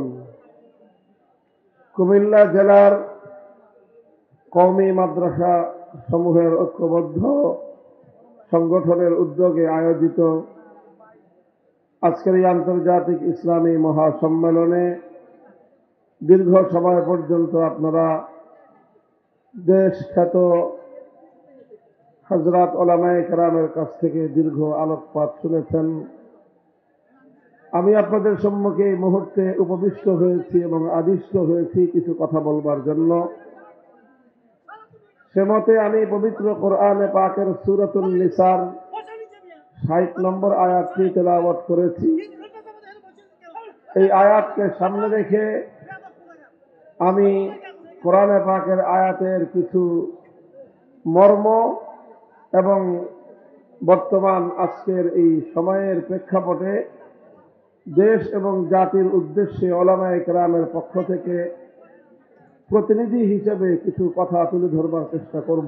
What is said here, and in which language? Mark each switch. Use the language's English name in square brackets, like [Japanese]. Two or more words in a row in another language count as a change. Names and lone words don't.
[Bangla] কুমিল্লা জেলার কওমি মাদ্রাসা সমূহের ঐক্যবদ্ধ সংগঠনের উদ্যোগে আয়োজিত আজকের আন্তর্জাতিক ইসলামী মহাসম্মেলনে দীর্ঘ সময় পর্যন্ত আপনারা দেশ খ্যাত হজরত উলামায়ে কেরামের কাছ থেকে দীর্ঘ আলোকপাত শুনেছেন। আমি আপনাদের সম্মুখে এই মুহূর্তে উপবিষ্ট হয়েছি এবং আদিষ্ট হয়েছি কিছু কথা বলবার জন্য। সেমতে আমি পবিত্র কোরআনে পাকের সূরাতুন নিসার ৬০ নম্বর আয়াতটি তেলাওয়াত করেছি। এই আয়াতকে সামনে রেখে আমি কোরআনে পাকের আয়াতের কিছু মর্ম এবং বর্তমান আজকের এই সময়ের প্রেক্ষাপটে দেশ এবং জাতির উদ্দেশ্যে উলামায়ে কেরামের পক্ষ থেকে প্রতিনিধি হিসেবে কিছু কথা তুলে ধরবার চেষ্টা করব।